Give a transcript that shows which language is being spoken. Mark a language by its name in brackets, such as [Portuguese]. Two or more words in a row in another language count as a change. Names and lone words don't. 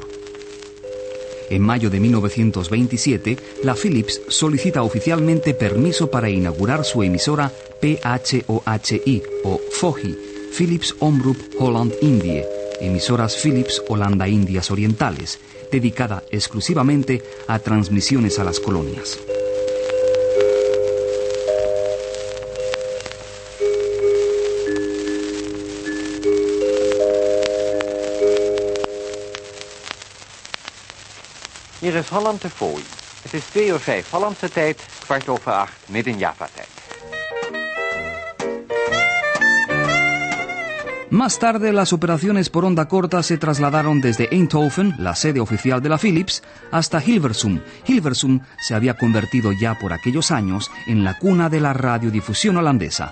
[Spanish] En mayo de 1927, la Philips solicita oficialmente permiso para inaugurar su emisora PHOHI o FOHI, Philips Omroep Holland-Indië, emisoras Philips Holanda Indias Orientales, dedicada exclusivamente a transmisiones a las colonias. [Dutch] Hier is Holland de Fooi. Het is 2:05 Hollandse tijd, 7:15 Midden-Java-tijd. [Spanish] Más tarde, las operaciones por onda corta se trasladaron desde Eindhoven, la sede oficial de la Philips, hasta Hilversum. Hilversum se había convertido ya por aquellos años en la cuna de la radiodifusión holandesa.